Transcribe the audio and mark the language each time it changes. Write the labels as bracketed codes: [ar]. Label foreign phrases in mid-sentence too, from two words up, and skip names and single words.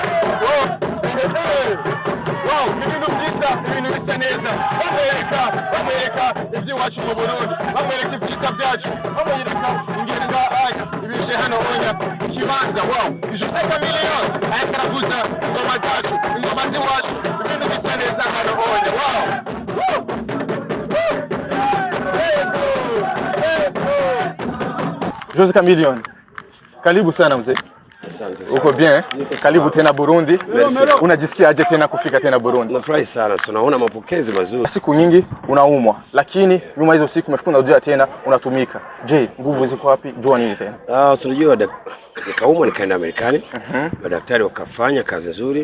[rn] wow ibintu vyiza ibintu bisa neza bamwereka ivy'iwacu mu Burundi bamwereka ivyiza vyacu bamwereka ingene ngaanya ibishe hano onya ikibanza wow Jose Chameleone ayakaravuza ingoma zacu ingoma z'iwacu ibintu bisa neza hano onya wow Jose Chameleone [sw] karibu sana mzee. Asante sana. Uko bien? Karibu tena Burundi. Unajisikia aje tena kufika tena Burundi? Nafurahi sana. Unaona mapokezi mazuri. Siku nyingi unaumwa, lakini nyuma hizo siku umefika unarudi tena unatumika. Je, nguvu ziko wapi? Jua nini tena? Unajua nikaumwa nikaenda Marekani. Madaktari wakafanya kazi nzuri.